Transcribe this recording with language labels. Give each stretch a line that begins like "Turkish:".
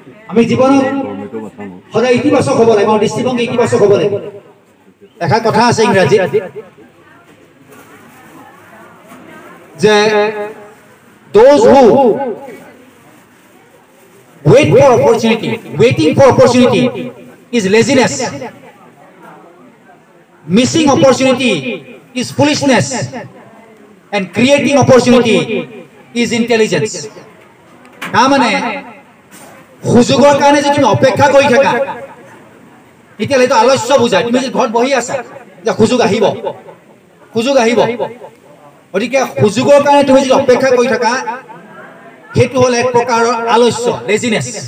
Assamese: আমি জীৱনত সদায় ইতিবাচক হ'ব লাগিব, দৃষ্টিভংগী ইতিবাচক হ'ব লাগিব। এষাৰ কথা আছে ইংৰাজীত যে
English: those who wait for opportunity. Waiting for opportunity is laziness. Missing opportunity is foolishness. And creating opportunity is intelligence.
Assamese: তাৰমানে সুযোগৰ কাৰণে যদি তুমি অপেক্ষা কৰি থাকা তেতিয়াহ'লে এইটো আলস্য বুজায়। তুমি যদি ঘৰত বহি আছা যে সুযোগ আহিব, সুযোগ আহিব, গতিকে সুযোগৰ কাৰণে তুমি যদি অপেক্ষা কৰি থাকা সেইটো হ'ল এক প্ৰকাৰৰ আলস্য, লেজিনেছ।